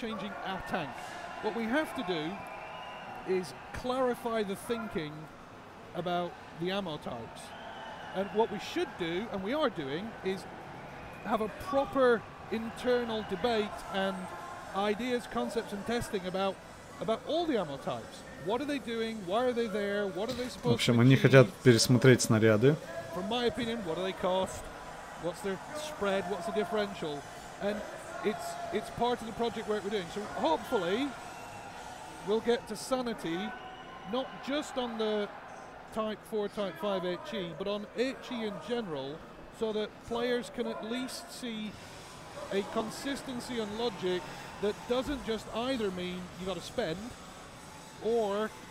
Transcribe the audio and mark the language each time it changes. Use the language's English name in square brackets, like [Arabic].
[English] What we have to do is clarify the thinking about the ammo types. And what we should do, and we are doing, is have a proper internal debate and ideas, concepts and testing about all the ammo types. What are they doing? Why are they there? What are they supposed to [Russian] В общем, они хотят пересмотреть снаряды. [English] From my opinion, what do they cost? What's their spread? What's the differential? And it's part of the project work we're doing. So hopefully we'll get to sanity, not just on the Type 4, Type 5 HE, but on HE in general, so that players can at least see a consistency and logic that doesn't just either mean you got to spend, or